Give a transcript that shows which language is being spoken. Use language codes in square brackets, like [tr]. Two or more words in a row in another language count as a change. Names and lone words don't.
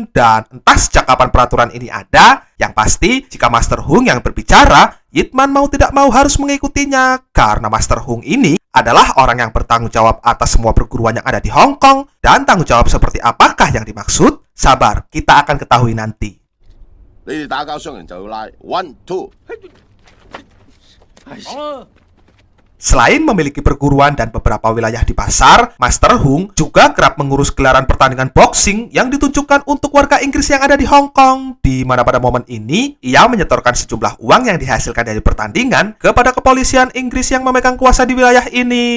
[id] Dan entah sejak kapan peraturan ini ada, yang pasti jika Master Hung yang berbicara, Yitman mau tidak mau harus mengikutinya, karena Master Hung ini adalah orang yang bertanggung jawab atas semua perguruan yang ada di Hong Kong. Dan tanggung jawab seperti apakah yang dimaksud? Sabar, kita akan ketahui nanti. [yue] 你哋打交傷人就要拉 [en] one two。 [id] Selain memiliki perguruan dan beberapa wilayah di pasar, Master Hung juga kerap mengurus gelaran pertandingan boxing yang ditunjukkan untuk warga Inggris yang ada di Hong Kong, di mana pada momen ini ia menyetorkan sejumlah uang yang dihasilkan dari pertandingan kepada kepolisian Inggris yang memegang kuasa di wilayah ini.